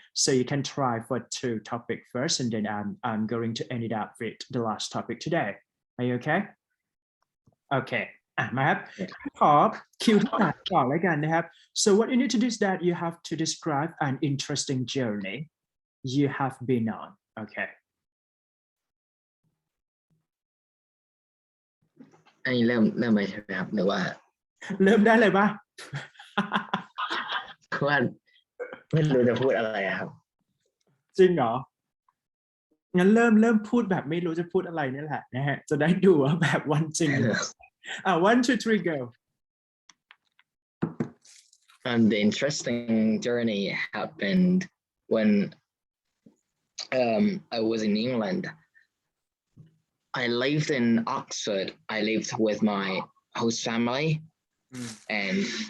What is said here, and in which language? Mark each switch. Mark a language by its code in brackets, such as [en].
[en] So you can try for 2 topics first, and then I'm going to end it up with the last topic today. Are you okay? Okay. [th] มาครับขอคิวที่3ก่อนแล้วกันนะครับ [en] so what you need to do is that you have to describe an interesting journey you have been on. Okay. [th] อันนี้เริ่มไหมใช่ไหมครับหรือว่า เริ่มได้เลยป่ะ ว่าไม่รู้จะพูดอะไรครับ จริงเหรองั้นเริ่มพูดแบบไม่รู้จะพูดอะไรนี่แหละนะฮะจะได้ดูว่าแบบวันจริง 1, 2, 3 go. [en] The interesting journey happened when I was in England. I lived in Oxford. I lived with my host family, and